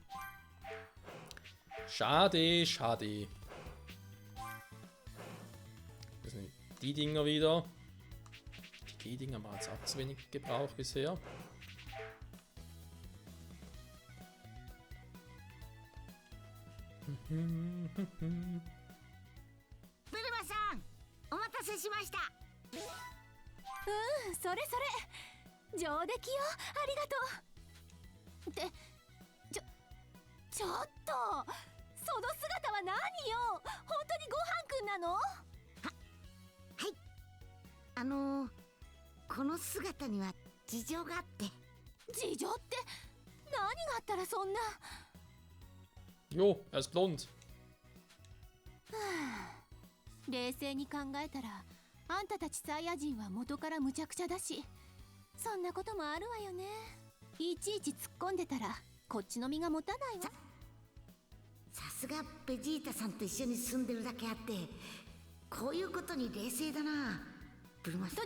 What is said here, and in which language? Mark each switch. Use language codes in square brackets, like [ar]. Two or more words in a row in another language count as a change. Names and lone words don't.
[de] Schade, schade. Das sind die Dinger wieder. Die Dinger haben wir jetzt auch zu wenig gebraucht bisher. [ja] Bulma-san, お待たせしました。それそれ上出来よ、ありがとう。ってちょっとその姿は何よ、本当にごはんくんなの？この姿には事情があって。事情って何があったらそんな。 [de] Jo, er ist blond. [ja] 冷静に考えたらあんたたちサイヤ人は元から無茶苦茶だし、そんなこともあるわよね。いちいち突っ込んでたらこっちの身が持たないわ。さすがベジータさんと一緒に住んでるだけあって、こういうことに冷静だな、ブルマさん。